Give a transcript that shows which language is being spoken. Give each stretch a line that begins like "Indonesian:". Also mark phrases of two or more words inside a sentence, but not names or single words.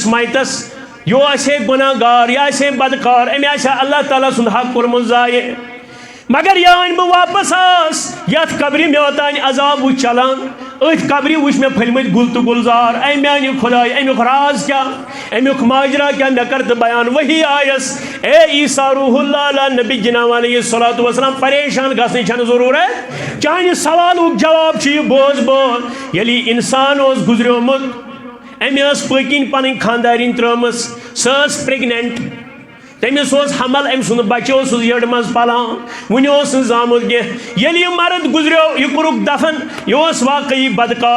Kashmiri: مایتس یہِ آسہِ ہے گۄناہ گار یہِ آسہِ ہے بدکار أمۍ آسہِ ہا اللہ تعالیٰ سُنٛد حق کوٚرمُت ضایع مگر یہِ أنۍ بہٕ واپس یتھ قبرِ مےٚ اوٚتانۍ عذاب وٕچھ چلان أتھۍ قبرِ وٕچھ مےٚ پھٔلمٕتۍ گُل تہٕ گُلزار اے میانہِ خۄداے امیُک راز کیٛاہ امیُک ماجرا کیٛاہ مےٚ کر تہٕ بیان ؤحی آیس اے عیٖسیٰ روح اللہ علیٰ نبی جناب علیہ الصلوۃ والسلام پریشان گژھنٕچ چھنہٕ ضروٗرت چانہِ سوالُک جواب چھُ یہِ بوز ییٚلہِ یہِ انسان اوس گُزریومُت أمۍ ٲس پٔتۍ کِنۍ پنٕنۍ خانٛدارِنۍ ترٲومٕژ سۄ ٲس پریگننٹ تمس حمل ام سند بچہ یڑ مز پلان ون زامت یہ مرد گزریو یہ کورک دفن یہ واقعی بدکار